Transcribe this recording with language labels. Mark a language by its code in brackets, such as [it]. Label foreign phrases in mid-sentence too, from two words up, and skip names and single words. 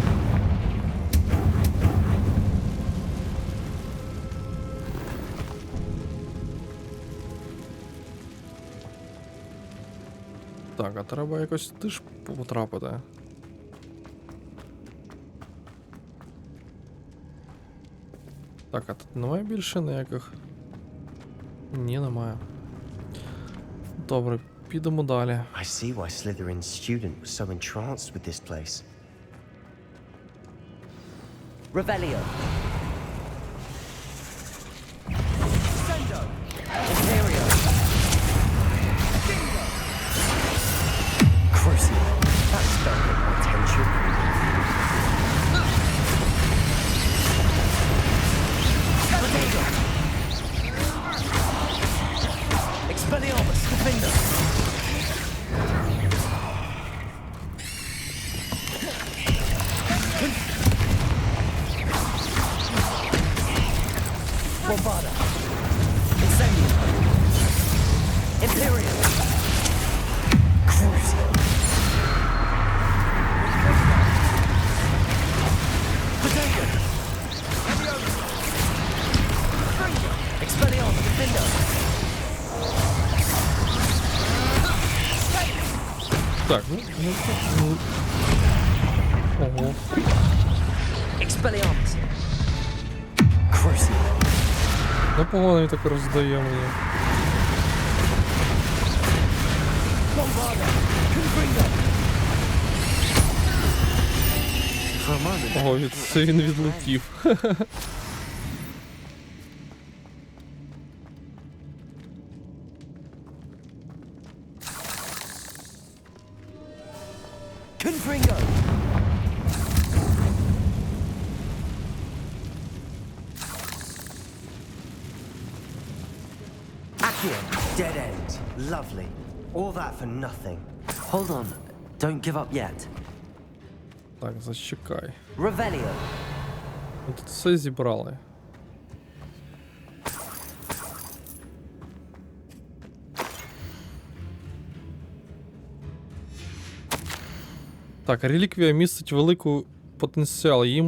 [uk] Так, а треба якось теж потрапити. Так, а тут немає більше ніяких? Ні, немає. Добре, підемо далі. [en] I see why Slytherin's student was so entranced with this place. Revelio. Imperio. Crucible. That spell got my attention. Expelliarmus, defender. Bombarda. Incendio. Imperial. Crucible. Potato. Expelliarmus, defender. [uk] Так, ну. Ого. Expelliarmus. Crucible. Непогано він так роздає мені. Bombarda. Confringo. [en] For a moment. [uk] Ого, це він відлетів. Confringo. Accio. [en] Dead end. Lovely. All that for nothing. Hold on. Don't give up yet. [uk] Так, зачекай. Revelio. Ми тут все зібрали. Так, реліквія містить великий потенціал.